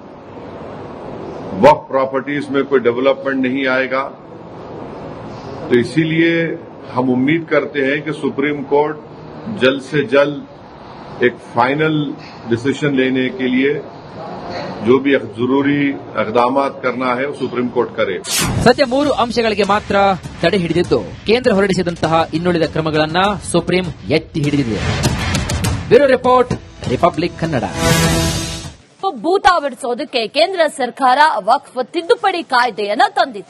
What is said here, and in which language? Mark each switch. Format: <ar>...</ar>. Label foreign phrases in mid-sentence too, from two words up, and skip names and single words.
<hi>वक्फ प्रॉपर्टीज में कोई डेवलपमेंट नहीं आएगा. तो इसीलिए हम उम्मीद करते हैं कि सुप्रीम कोर्ट जल्द से जल्द एक</hi> <en>final decision</en> <hi>लेने के लिए जो भी जरूरी इकदाम करना है वो सुप्रीम कोर्ट करे।</hi> <kn>ಸದ್ಯ 3 ಅಂಶಗಳಿಗೆ ಮಾತ್ರ ತಡೆ ಹಿಡಿದಿದ್ದು ಕೇಂದ್ರ ಹೊರಡಿಸಿದಂತಹ ಇನ್ನುಳಿದ ಕ್ರಮಗಳನ್ನ ಸುಪ್ರೀಂ ಎತ್ತಿ ಹಿಡಿದಿದೆ.</kn> <en>Bureau report, Republic Kannada.</en> <kn>ಭೂತ ಬಿಡಿಸೋದಕ್ಕೆ ಕೇಂದ್ರ ಸರ್ಕಾರ ವಕ್ಫ್ ತಿದ್ದುಪಡಿ ಕಾಯ್ದೆಯನ್ನ ತಂದಿತ್ತು.</kn>